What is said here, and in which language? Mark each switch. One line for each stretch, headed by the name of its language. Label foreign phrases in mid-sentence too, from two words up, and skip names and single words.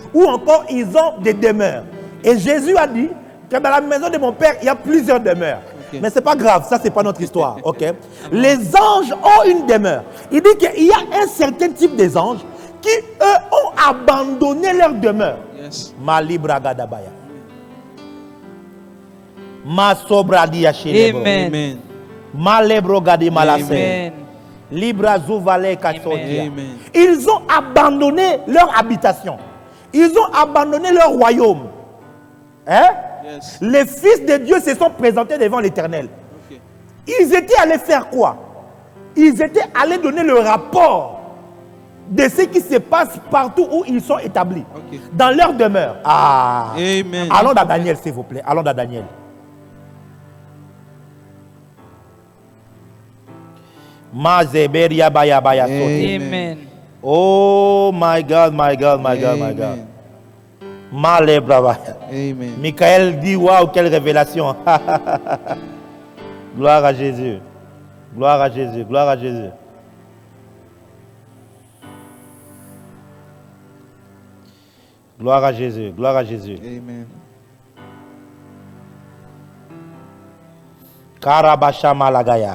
French: Ou encore, ils ont des demeures. Et Jésus a dit que dans la maison de mon Père, il y a plusieurs demeures. Ok. Mais ce n'est pas grave, ça, ce n'est pas notre histoire. Ok? Les anges ont une demeure. Il dit qu'il y a un certain type des anges qui, eux, ont abandonné leur demeure. Yes. Malibragadabaya. Masobradiachelebo. Amen. Amen. Malebrogadi malase. Amen. Libra Zouvale Kassodia. Amen. Ils ont abandonné leur habitation. Ils ont abandonné leur royaume. Hein? Yes. Les fils de Dieu se sont présentés devant l'Éternel. Ok. Ils étaient allés faire quoi? Ils étaient allés donner le rapport de ce qui se passe partout où ils sont établis. Ok. Dans leur demeure. Ah. Amen. Allons dans Daniel, s'il vous plaît. Allons dans Daniel. Mazeberia baya baya sote. Amen.
English: Oh my God, my God, my God, my God.
French: Amen. Male brava. Amen. Michael dit waouh, quelle révélation. Gloire à Jésus. Gloire à Jésus. Gloire à Jésus. Gloire à Jésus. Gloire à Jésus. Amen. Karabasha malagaya.